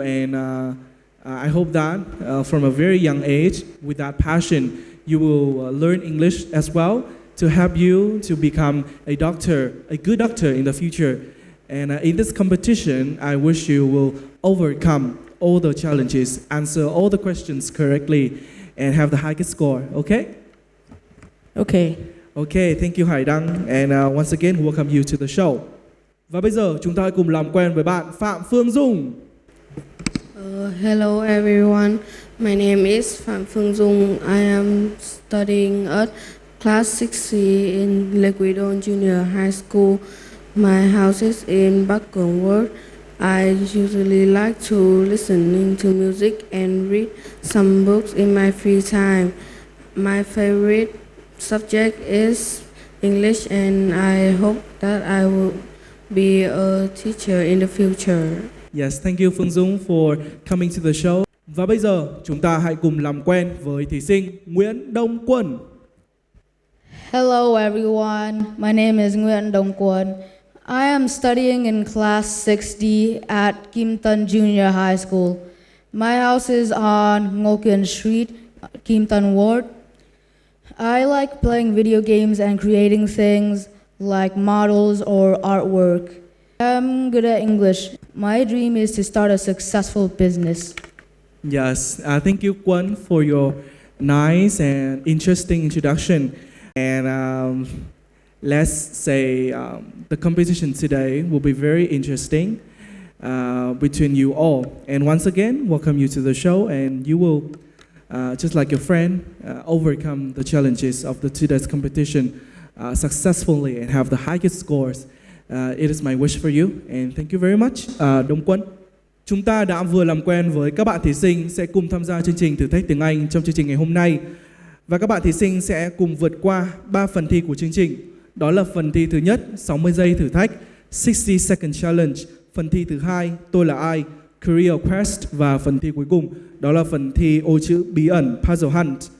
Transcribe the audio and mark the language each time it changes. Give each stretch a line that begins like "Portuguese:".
English: And I hope that from a very young age, with that passion, you will learn English as well to help you to become a doctor, a good doctor in the future. And in this competition, I wish you will overcome all the challenges, answer all the questions correctly, and have the highest score. Okay? Okay. Okay, thank you Hải Đăng, and once again welcome you to the show.
Vietnamese: Và bây giờ chúng ta hãy cùng làm quen với bạn Phạm Phương Dung.
English: Hello everyone, my name is Phạm Phương Dung. I am studying at class 6C in Leguidon Junior High School. My house is in Bắc Cường Ward. I usually like to listening to music and read some books in my free time. My favorite subject is English and I hope that I will be a teacher in the future. Yes, thank you Phương Dung for coming to the show.
Vietnamese: Và bây giờ chúng ta hãy cùng làm quen với thí sinh Nguyễn Đông Quân.
English: Hello everyone, my name is Nguyễn Đông Quân. I am studying in class 6D at Kim Tân Junior High School. My house is on Ngô Kiên Street, Kim Tân Ward. I like playing video games and creating things like models or artwork. I'm good at English. My dream is to start a successful business. Yes, thank you Quân for your nice and interesting introduction. And let's say the competition today will be very interesting between you all. And once again, welcome you to the show, and you will, just like your friend, overcome the challenges of the today's competition successfully and have the highest scores. It is my wish for you, and thank you very much, Đông Quân.
Vietnamese: Chúng ta đã vừa làm quen với các bạn thí sinh sẽ cùng tham gia chương trình Thử thách tiếng Anh trong chương trình ngày hôm nay. Và các bạn thí sinh sẽ cùng vượt qua 3 phần thi của chương trình. Đó là phần thi thứ nhất, 60 giây thử thách, 60 Second Challenge. Phần thi thứ hai, Tôi là ai, Career Quest. Và phần thi cuối cùng, đó là phần thi ô chữ bí ẩn, Puzzle Hunt.